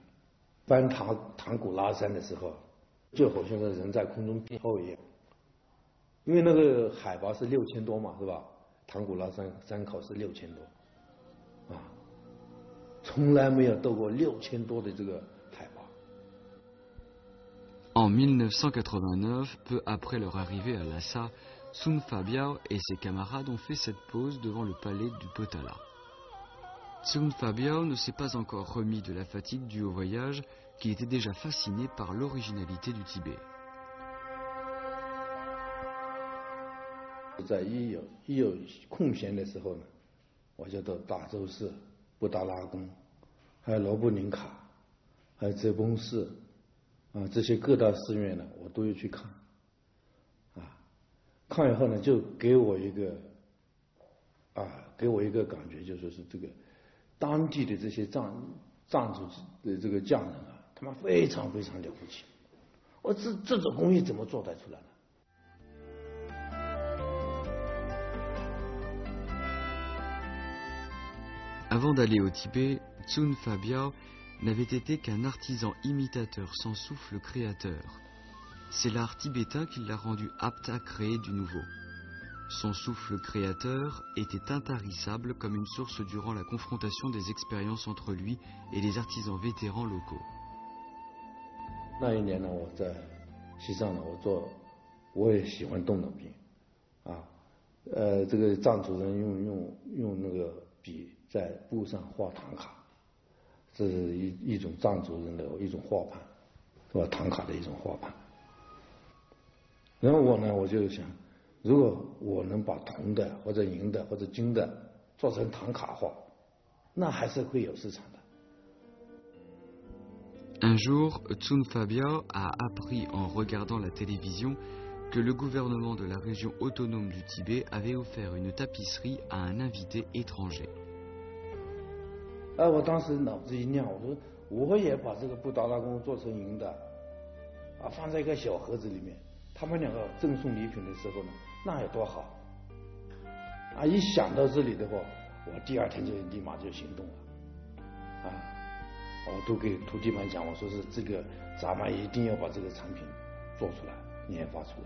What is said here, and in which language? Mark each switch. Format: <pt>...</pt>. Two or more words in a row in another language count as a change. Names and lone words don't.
<zh>翻唐古拉山的时候，就好像是人在空中飘一样，因为那个海拔是6000多嘛，是吧？唐古拉山口是6000多，从来没有到过6000多的这个海拔。</zh> <fr>En 1989, peu après leur arrivée à Lhasa, Tsun Fabiao et ses camarades ont fait cette pause devant le palais du Potala. Tsun Fabiao ne s'est pas encore remis de la fatigue due au voyage, qu'il était déjà fasciné par l'originalité du Tibet.</fr> <zh>在一有空闲的时候呢，我就到大周寺、布达拉宫，还有罗布林卡，还有哲蚌寺，这些各大寺院呢，我都要去看，看以后呢，就给我一个感觉，就说是这个当地的这些藏族的这个匠人他们非常非常了不起，这种工艺怎么做得出来呢？</zh> <fr>Avant d'aller au Tibet, Tsun Fabiao n'avait été qu'un artisan imitateur sans souffle créateur. C'est l'art tibétain qui l'a rendu apte à créer du nouveau. Son souffle créateur était intarissable comme une source durant la confrontation des expériences entre lui et les artisans vétérans locaux.</fr> <zh>那一年呢，我在西藏呢，我也喜欢动脑筋，这个藏族人用那个笔在布上画唐卡，这是一种藏族人的一种画盘，是吧？唐卡的一种画盘。然后我呢，我就想，如果我能把铜的或者银的或者金的做成唐卡画，那还是会有市场的。</zh> <fr>Un jour, Tsun Fabio a appris en regardant la télévision que le gouvernement de la région autonome du Tibet avait offert une tapisserie à un invité étranger.</fr> <zh>我当时脑子一亮，我说我也把这个布达拉宫做成银的，放在一个小盒子里面，他们两个赠送礼品的时候呢，那有多好！一想到这里的话，我第二天就立马就行动了，我都给徒弟们讲，我说是这个咱们一定要把这个产品做出来，研发出来。</zh>